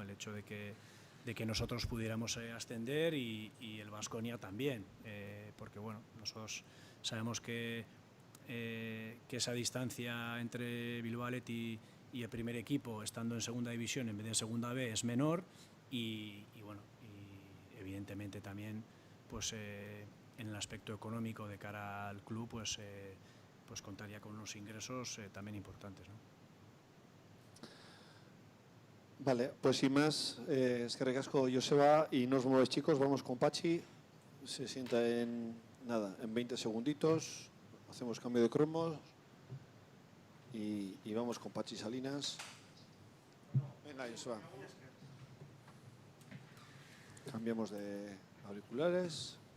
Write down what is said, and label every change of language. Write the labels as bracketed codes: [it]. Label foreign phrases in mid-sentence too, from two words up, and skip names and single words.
[es] El hecho de que nosotros pudiéramos ascender y el Baskonia también, porque bueno, nosotros sabemos que esa distancia entre Bilbao Athletic y el primer equipo, estando en segunda división en vez de en segunda B, es menor y bueno, y evidentemente también pues en el aspecto económico de cara al club pues contaría con unos ingresos también importantes, ¿no? Vale, pues sin más, [eu] eskerrik asko [es] Joseba y nos vemos chicos, vamos con Pachi, se sienta en 20 segunditos, hacemos cambio de cromos y vamos con Pachi Salinas. Venga Joseba. Cambiamos de auriculares.